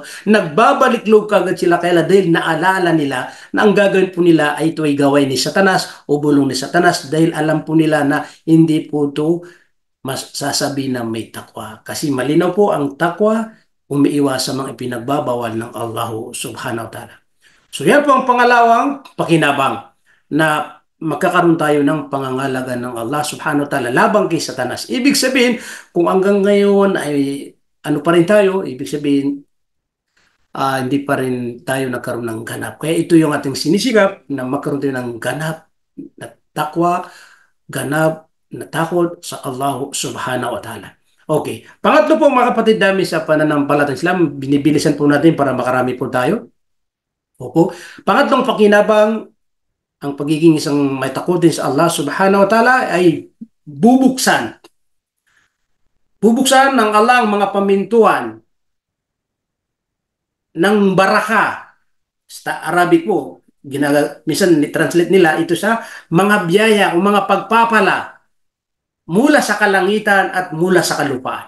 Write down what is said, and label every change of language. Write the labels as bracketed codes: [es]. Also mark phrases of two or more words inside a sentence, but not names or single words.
[tl] Nagbabalik loob kagad sila kaya dahil naalala nila na ang gagawin po nila ay ito ay gaway ni Satanas o bulong ni Satanas dahil alam po nila na hindi po ito mas sasabihin na may takwa. Kasi malinaw po ang takwa, umiiwas sa mga ipinagbabawal ng Allah [ar] سبحانه وتعالى. [tl] So yan po ang pangalawang pakinabang na magkakaroon tayo ng pangangalaga ng Allah [ar] سبحانه وتعالى [tl] labang kay Satanas. Ibig sabihin, kung hanggang ngayon ay ano pa rin tayo, ibig sabihin, hindi pa rin tayo nagkaroon ng ganap. Kaya ito yung ating sinisigap na magkaroon tayo ng ganap na takwa, ganap na takot sa Allah [ar] سبحانه وتعالى. [tl] Okay. Pangatlo po mga kapatid namin sa pananampalatayang Islam, binibilisan po natin para makarami po tayo. Opo. Pangatlong pakinabang, ang pagiging isang may takutin sa Allah [ar] سبحانه وتعالى [tl] ay bubuksan. Bubuksan ng Allah ang mga pamintuan ng baraka. Sa Arabic po, minsan translate nila ito sa mga biyaya o mga pagpapala mula sa kalangitan at mula sa kalupaan.